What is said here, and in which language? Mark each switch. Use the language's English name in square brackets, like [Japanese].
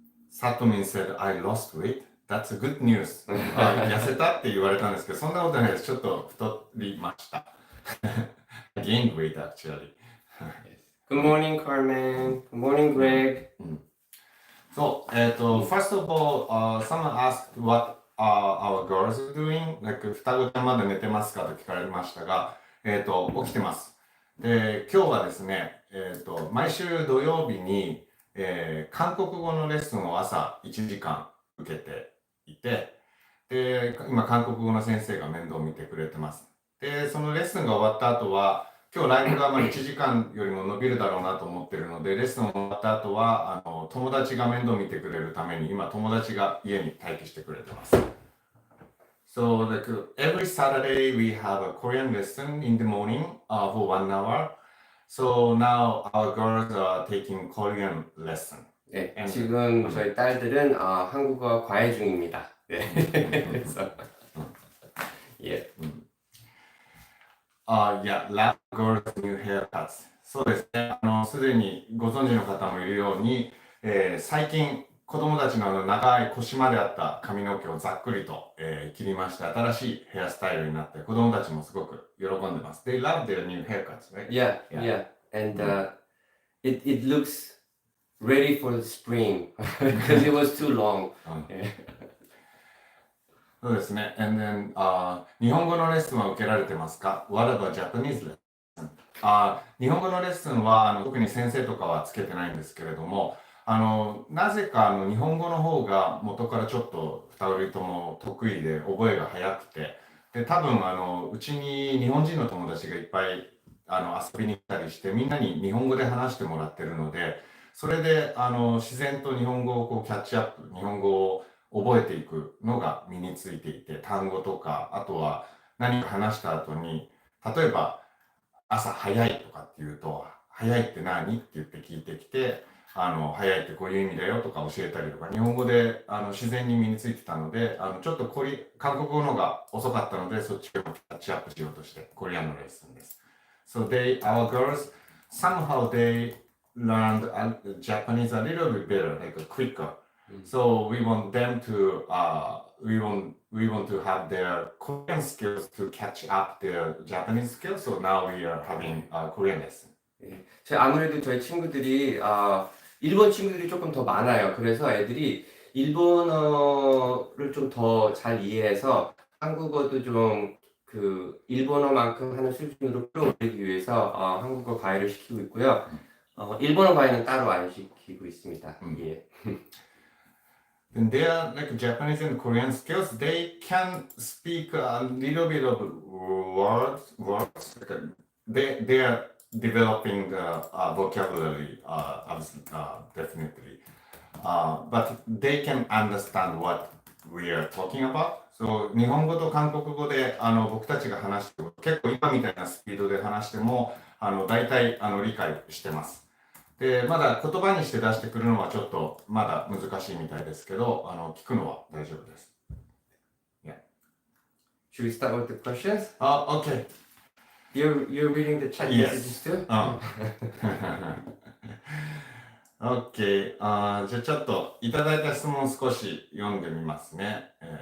[English] Satomin said, I lost weight. That's good news. [Japanese] 痩せたって言われたんですけど、そんなことないです。ちょっと太りました。 [English] Gained weight actually. Good morning, Carmen. Good morning, Greg. So, first of all, someone asked what our girls are doing. [Japanese] Like, 双子ちゃんまだ寝てますかと聞かれましたが、起きてます。で、今日はですね、毎週土曜日に、韓国語のレッスンを朝1時間受けていて、で、今韓国語の先生が面倒を見てくれてます。で、そのレッスンが終わった後は、今日ライブが1時間よりも伸びるだろうなと思ってるので、レッスン終わった後は友達が面倒見てくれるために今友達が家に待機してくれてます。 [English] So like every Saturday we have a Korean lesson in the morning for 1 hour. So now our girls are taking Korean lesson. [Korean] 네, 지금 저희 딸들은 한국어 과외 중입니다. 네. 그래서 예. [English] Yeah, lab girls new haircuts. [Japanese] そうですね。すでにご存知の方もいるように、最近子供たちの長い腰まであった髪の毛をざっくりと、切りまして、新しいヘアスタイルになって子供たちもすごく喜んでます。 [English] They love their new haircuts, right? Yeah. And it looks ready for the spring because it was too long. [Japanese] そうですね。 [English] And then, [Japanese] 日本語のレッスンは受けられてますか？ [English] What about Japanese lesson? [Japanese] 日本語のレッスンは特に先生とかはつけてないんですけれども、なぜか日本語の方が元からちょっと2人とも得意で覚えが早くて、で、多分うちに日本人の友達がいっぱい遊びに来たりして、みんなに日本語で話してもらってるので、それで自然と日本語をこうキャッチアップ、日本語を覚えていくのが身についていて、単語とか、あとは何か話した後に、例えば朝早いとかって言うと、早いって何って言って聞いてきて、早いってこういう意味だよとか教えたりとか、日本語で自然に身についてたので、ちょっと韓国語のが遅かったので、そっちをキャッチアップしようとして、コリアンのレッスンです。 [English] So our girls, somehow they learned Japanese a little bit better, like quicker. So we want them to, we want to have their Korean skills to catch up their Japanese skills. So now we are having a Korean lesson. [Korean] 아무래도 저희 친구들이 일본 친구들이 조금 더 많아요. 그래서 애들이 일본어를 좀 더 잘 이해해서 한국어도 좀 그 일본어만큼 하는 수준으로 끌어올리기 위해서 한국어 과외를 시키고 있고요. 일본어 과외는 따로 안 시키고 있습니다. 예. [English] And they are like Japanese and Korean skills. They can speak a little bit of words. Like they are developing the vocabulary, definitely. But they can understand what we are talking about. [Japanese] So 日本語と韓国語で僕たちが話しても結構今みたいなスピードで話しても大体理解してます。で、まだ言葉にして出してくるのはちょっとまだ難しいみたいですけど、聞くのは大丈夫です。 [English] Yeah. Should we start with the questions? Okay. You're reading the chat messages too? [Japanese] OK。じゃあちょっといただいた質問少し読んでみますね。